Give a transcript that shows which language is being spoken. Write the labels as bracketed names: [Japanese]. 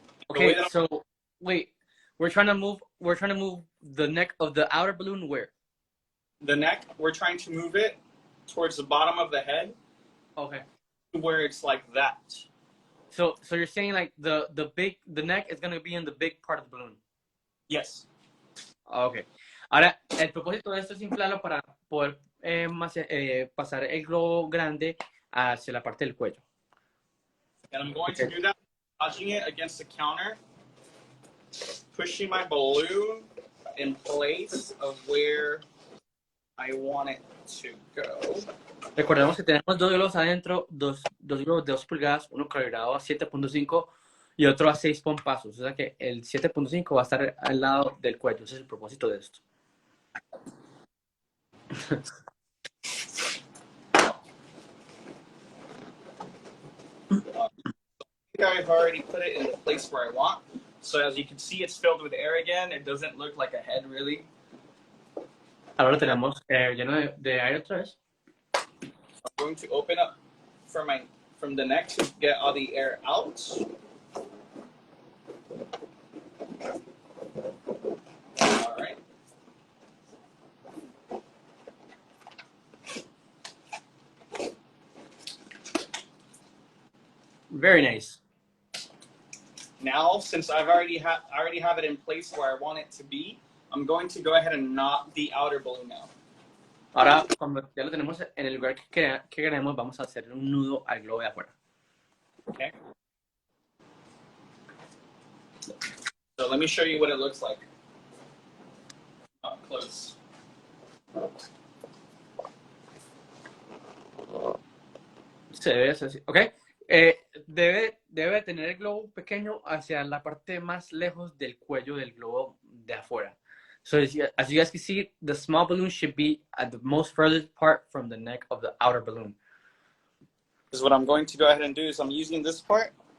[English] Okay, so wait, we're trying to move the neck of the outer balloon where? The neck, we're trying to move it towards the bottom of the head. Okay. Where it's like that. So you're saying like the neck is going to be in the big part of the balloon? Yes. Okay. [Spanish] Ahora, el propósito de esto es inflarlo para poder pasar el globo grande hacia la parte del cuello. [English] And I'm going to do that, touching it against the counter, pushing my balloon in place of where I want it to go. [Spanish] Recordemos que tenemos dos globos adentro, dos globos de 2 pulgadas, uno calibrado a 7.5 y otro a 6 pompazos. O sea que el 7.5 va a estar al lado del cuello. Ese es el propósito de esto. [English] I've already put it in the place where I want. So as you can see, it's filled with air again. It doesn't look like a head really. [Spanish] Ahora tenemos lleno de aire otra vez. [English] I'm going to open up from the neck to get all the air out. All right. Very nice. Now, since I already have it in place where I want it to be, I'm going to go ahead and knot the outer balloon now. [Spanish] Ahora, cuando ya lo tenemos en el lugar que queremos, vamos a hacer un nudo al globo de afuera. [English] Okay. So let me show you what it looks like up close. [Spanish] Se debe hacer así. Ok. Debe tener el globo pequeño hacia la parte más lejos del cuello del globo de afuera. [English] So as you guys can see, the small balloon should be at the most furthest part from the neck of the outer balloon. Because what I'm going to go ahead and do is I'm using this part.